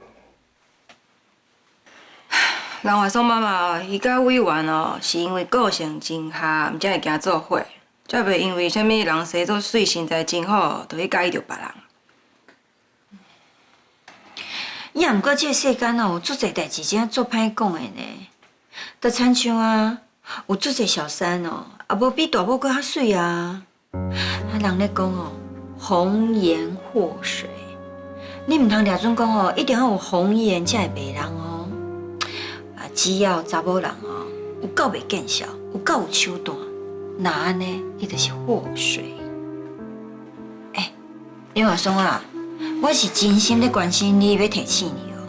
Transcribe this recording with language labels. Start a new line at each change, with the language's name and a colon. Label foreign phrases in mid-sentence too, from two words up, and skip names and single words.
Min Nan Chinese: 人话说妈妈，伊甲委员哦，是因为个性真合，才会惊做伙，才袂因为啥物人生做水身材真好，就去介意着别人。也毋过，这个世间哦，有足侪代志真做歹讲的呢。就亲像啊，有足侪小三哦，也无比大某搁较水啊。人咧讲哦，红颜祸水，你毋通抓准讲哦，一定要有红颜才会迷人哦。只要查某人哦，有够袂见笑，有够有手段，那安尼，伊就是祸水。林华松啊，我是真心咧关心你，要提醒你哦。